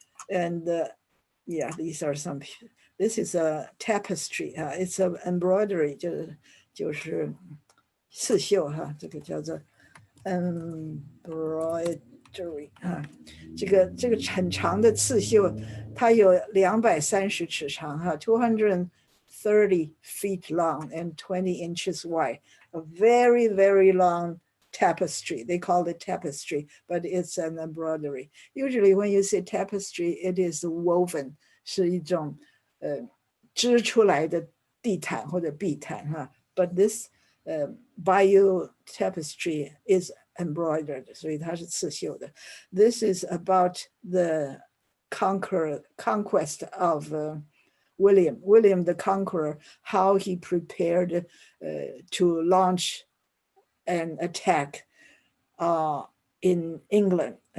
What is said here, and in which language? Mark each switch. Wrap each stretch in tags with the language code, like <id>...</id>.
<en>And yeah, these are some, this is a tapestry, it's an embroidery,</en> <zh>就是刺绣哈，这个叫做</zh> <en>embroidery</en> <zh>这个很长的刺绣，它有230尺长哈</zh> <en>，230 feet long and 20 inches wide, a very, very long tapestry. They call it tapestry, but it's an embroidery. Usually when you say tapestry, it is woven,</en> <zh>是一种织出来的地毯或者壁毯哈。</zh> <en>But this bayou tapestry is</en> <zh>embroidered， 所以它是刺绣的。</zh> <en>This is about the conquest of William the Conqueror, how he prepared to launch an attack in England.</en>